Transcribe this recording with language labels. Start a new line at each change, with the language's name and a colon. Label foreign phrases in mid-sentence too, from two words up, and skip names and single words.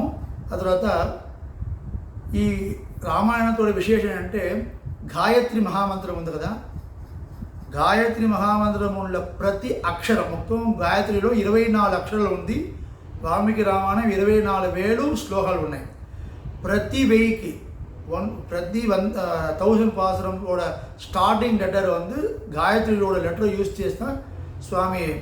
Telugu: ఆ తర్వాత ఈ రామాయణంతో విశేషం అంటే గాయత్రి మహామంత్రం ఉంది కదా, గాయత్రి మహామంత్రముల ప్రతి అక్షరం మొత్తం గాయత్రిలో 24 అక్షరాలు ఉంది. వాల్మీకి రామాయణం 24,000 శ్లోకాలు ఉన్నాయి. ప్రతి 1000కి ప్రతి 1000
Tamil: பாசுரம்
English: starting letter
Tamil: வந்து காயத்ரியோட
English: letter use
Telugu: చేస్తా స్వామి